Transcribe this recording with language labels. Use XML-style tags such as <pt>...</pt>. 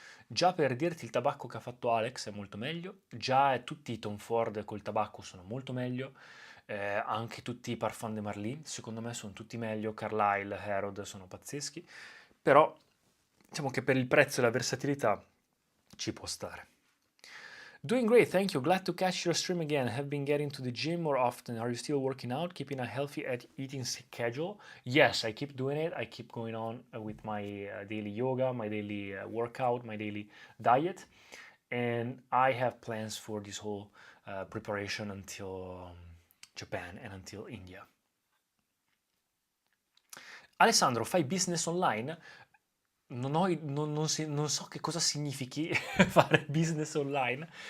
<it>Già per dirti il tabacco che ha fatto Alex è molto meglio, già tutti i Tom Ford col tabacco sono molto meglio, anche tutti i Parfum de Marly, secondo me sono tutti meglio, Carlyle, Herod sono pazzeschi, però diciamo che per il prezzo e la versatilità ci può stare.</it> <en>Doing great, thank you. Glad to catch your stream again. Have been getting to the gym more often. Are you still working out, keeping a healthy eating schedule? Yes, I keep doing it. I keep going on with my daily yoga, my daily workout, my daily diet. And I have plans for this whole preparation until Japan and until India.</en> <it>Alessandro, fai business online? Non so che cosa significhi fare business online.</it>